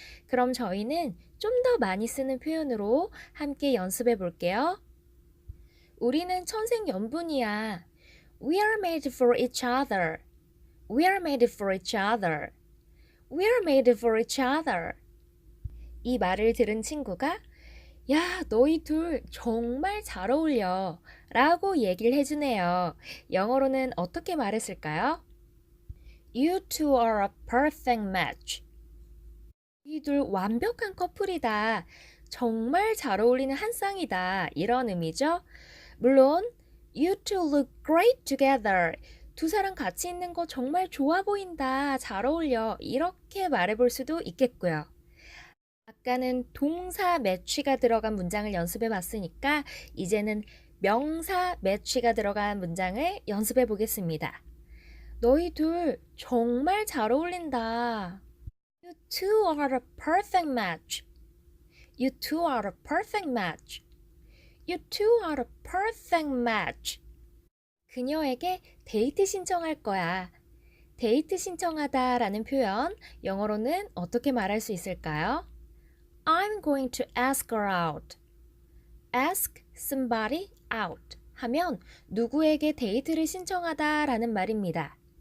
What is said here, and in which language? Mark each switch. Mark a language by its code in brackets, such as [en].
[ko] 그럼 저희는 좀 더 많이 쓰는 표현으로 함께 연습해 볼게요. 우리는 천생연분이야. [en] We are made for each other. We are made for each other. We are made for each other. [ko] 이 말을 들은 친구가 야, 너희 둘 정말 잘 어울려 라고 얘기를 해주네요. 영어로는 어떻게 말했을까요? [en] You two are a perfect match. [ko] 이 둘 완벽한 커플이다. 정말 잘 어울리는 한 쌍이다. 이런 의미죠. 물론 [en] You two look great together. [ko] 두 사람 같이 있는 거 정말 좋아 보인다. 잘 어울려. 이렇게 말해볼 수도 있겠고요. 아까는 동사 매치가 들어간 문장을 연습해 봤으니까 이제는 명사 매치가 들어간 문장을 연습해 보겠습니다. 너희 둘 정말 잘 어울린다. [en] You two are a perfect match. You two are a perfect match. You two are a perfect match. [ko] 그녀에게 데이트 신청할 거야. 데이트 신청하다 라는 표현, 영어로는 어떻게 말할 수 있을까요? [en] I'm going to ask her out. Ask somebody out [ko] 하면 누구에게 데이트를 신청하다 라는 말입니다.